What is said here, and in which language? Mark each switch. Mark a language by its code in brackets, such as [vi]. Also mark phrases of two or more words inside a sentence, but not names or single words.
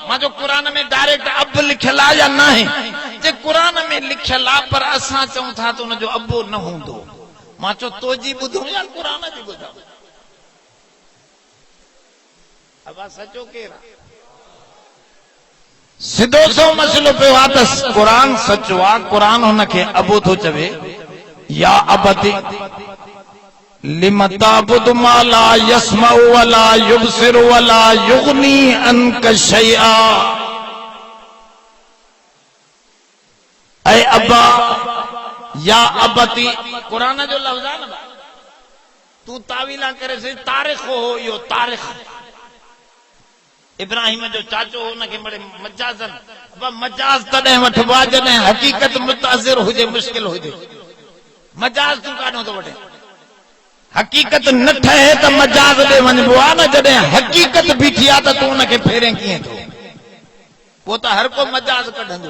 [sd] मां जो क़ुरान में डायरेक्ट अब लिखियल आहे या न आहे? जे क़ुरान में लिखियल आहे पर असां चऊं था त उनजो अबो न हूंदो। मां चयो तो जी ॿुधूं या क़ुरान जी ॿुधूं? अब सचो केरु आहे? सिधो सो मसलो पियो आहे त क़ुरान सचो आहे। क़ुरान हुनखे अबो थो चवे, [ar] يا أبت لم تعبد ما لا يسمع ولا يبصر ولا يغني عنك شيئا. [sd] ऐ अब्बा [ar] يا أبت [sd] क़ुरान जो लफ़्ज़ आहे न, तू तावीला करे से तारीख़ हो, इहो तारीख़। इब्राहिम जो चाचो हुनखे बड़े मजाज़न, अब मजाज़ तॾहिं वठिबो आहे जॾहिं हक़ीक़त मुतासिर हुजे, मुश्किल हुजे। मजाज़ तूं काॾों थो वठे? हक़ीक़त न ठहे त मजाज़ ॾे वञिबो आहे न। जॾहिं हक़ीक़त बीठी आहे त तूं हुनखे फेरे कीअं थो? पोइ त हर को मजाज़ कढंदो।